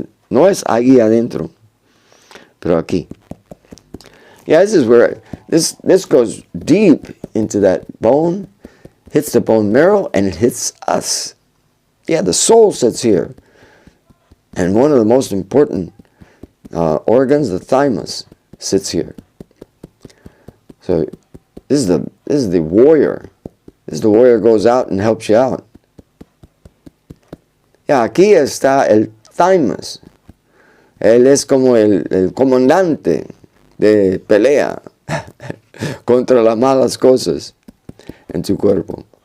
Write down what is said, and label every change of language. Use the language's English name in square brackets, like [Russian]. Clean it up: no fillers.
[Spanish] No es ahí adentro, pero aquí. [English] Yeah, this is where, this goes deep into that bone, hits the bone marrow, and it hits us. Yeah, the soul sits here. And one of the most important organs, the thymus, sits here. So this is the warrior. This is the warrior goes out and helps you out. [Spanish] Yeah, aquí está el thymus. Él es como el comandante de pelea contra las malas cosas en tu cuerpo.